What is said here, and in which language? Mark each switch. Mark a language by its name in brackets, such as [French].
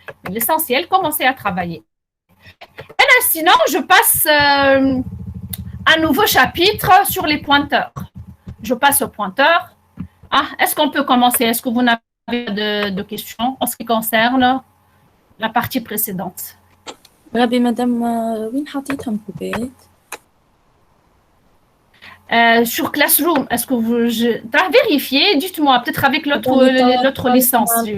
[French] L'essentiel, commencez à travailler. Et là, sinon, je passe un nouveau chapitre sur les pointeurs. Je passe au pointeur. Ah, est-ce qu'on peut commencer? Est-ce que vous n'avez pas de questions en ce qui concerne la partie précédente? [Arabic] Rabbi, madame, وين حطيتهم في البيت؟ [French] Sur Classroom, est-ce que vous vérifiez? Dites-moi, peut-être avec l'autre licence.